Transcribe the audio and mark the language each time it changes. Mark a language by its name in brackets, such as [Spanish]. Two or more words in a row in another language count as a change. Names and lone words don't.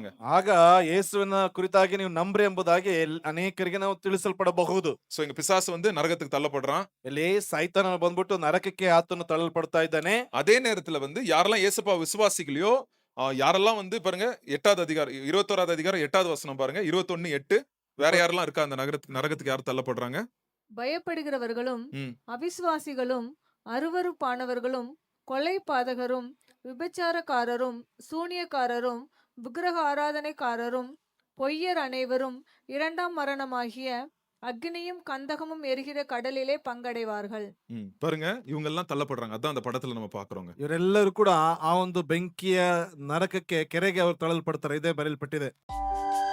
[Kannada] ಆಗ ಯೇಸುವಿನ ಕುರಿತಾಗಿ ನೀವು ನಂಬ್ರಿ ಎಂಬುದಾಗಿ ಅನೇಕರಿಗೆ ನಾವು ತಿಳಿಸಲ್ಪಡಬಹುದು. [Tamil] சோ இங்க பிசாசு வந்து நரகத்துக்கு தள்ளப்படுறான். [Kannada] ಇಲ್ಲಿ ಸೈತಾನ ಬಂದ್ಬಿಟ್ಟು ನರಕಕ್ಕೆ ಆತನು ತಳ್ಳಲ್ಪಡ್ತಾ ಇದ್ದಾನೆ. [Tamil] அதே நேரத்துல வந்து யாரெல்லாம் இயேசுப்பா விசுவாசிக்கலையோ யாரெல்லாம் வந்து பாருங்க 8வது அதிகாரம் 21வது அதிகாரம் 8வது வசனம் பாருங்க 21:8 வேற யாரெல்லாம் இருக்கா அந்த நரகத்துக்கு யார் தள்ளப்படுறாங்க? பயப்படுகிறவர்களும் ம். அவிசுவாசிகளும் அருவருப்பானவர்களும் கொலை பாதகரும் விபச்சாரக்காரரும் சூனியக்காரரும் விக்கிரக ஆராதனைக்காரரும் பொய்யர் அனைவரும் இரண்டாம் மரணமாகிய அக்னியும் கந்தகமும் எரிகிற கடலிலே பங்கடைவார்கள். பாருங்க இவங்க எல்லாம் தள்ளப்படுறாங்க. அதான் அந்த படத்துல நம்ம பாக்குறோங்க. [Kannada] ಇವರೆಲ್ಲರೂ ಕೂಡ ಆ ಒಂದು ಬೆಂಕಿಯ ನರಕಕ್ಕೆ ಕೆರೆಗೆ ಅವರು ತಳ್ಳಲ್ಪಡ್ತಾರೆ. ಇದೇ ಬರೆಯಲ್ಪಟ್ಟಿದೆ.